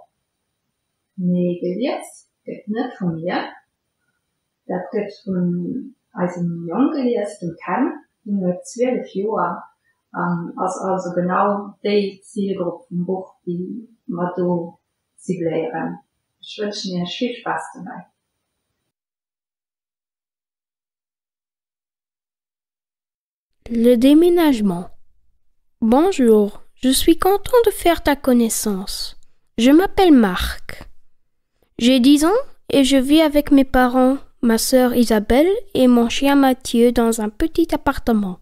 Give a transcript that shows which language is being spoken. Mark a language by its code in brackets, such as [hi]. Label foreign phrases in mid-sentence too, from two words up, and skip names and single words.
[de] Nee, jetzt geht nicht von mir. Das geht von einem Jungen gelesen, Ken, nur 12 Jahre, also genau die Zielgruppe vom Buch, die wir da simulieren. Ich wünsche dir viel Spaß dabei. [fr] Le déménagement. Bonjour, je suis content de faire ta connaissance. Je m'appelle Marc. J'ai 10 ans et je vis avec mes parents, ma sœur Isabelle et mon chien Mathieu dans un petit appartement.